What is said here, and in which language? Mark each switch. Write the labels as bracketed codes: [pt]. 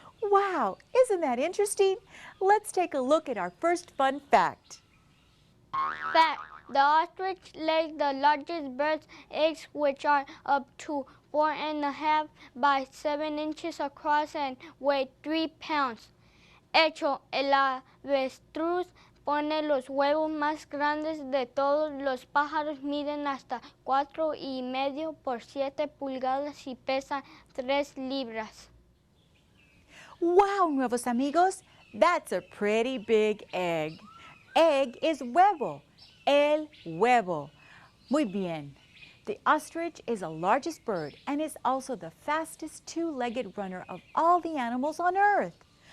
[en] Wow, isn't that interesting? Let's take a look at our first fun fact. Fact: the ostrich lays the largest bird's eggs, which are up to 4.5 by 7 inches across and weigh 3 pounds. [es] Hecho, el avestruz pone los huevos más grandes de todos los pájaros, miden hasta 4.5 por 7 pulgadas y pesan 3 libras. [en] Wow, Nuevos Amigos, that's a pretty big egg. Egg is [es] huevo, el huevo. Muy bien. [en] The ostrich is the largest bird and is also the fastest 2-legged runner of all the animals on earth.